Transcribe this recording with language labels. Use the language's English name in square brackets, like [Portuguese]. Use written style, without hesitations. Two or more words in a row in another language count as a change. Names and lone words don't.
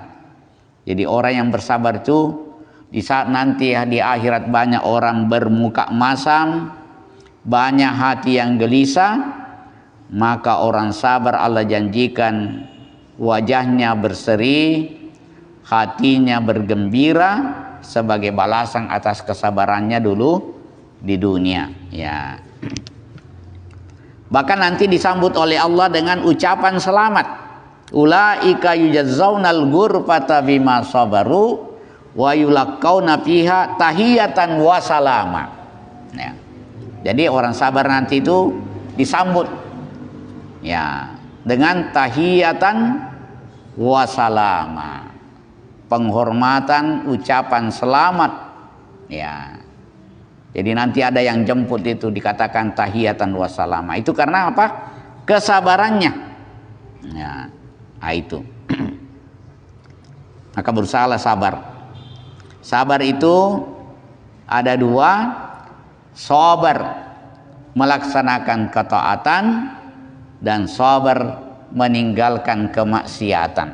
[Indonesian] Jadi orang yang bersabar itu di saat nanti di akhirat banyak orang bermuka masam, banyak hati yang gelisah, maka orang sabar Allah janjikan wajahnya berseri, hatinya bergembira sebagai balasan atas kesabarannya dulu di dunia ya. Bahkan nanti disambut oleh Allah dengan ucapan selamat, [Arabic] أولئك يجزون الغرفة بما صبروا ويلقون فيها تحية وسلاما ya. [Indonesian] Jadi orang sabar nanti itu disambut ya dengan [Arabic] تحية وسلاما, [Indonesian] penghormatan, ucapan selamat ya. Jadi nanti ada yang jemput itu dikatakan [Arabic] تحية وسلاما. [Indonesian] Itu karena apa? Kesabarannya ya. Nah, itu maka berusahalah sabar. Sabar itu ada dua, sabar melaksanakan ketaatan dan sabar meninggalkan kemaksiatan.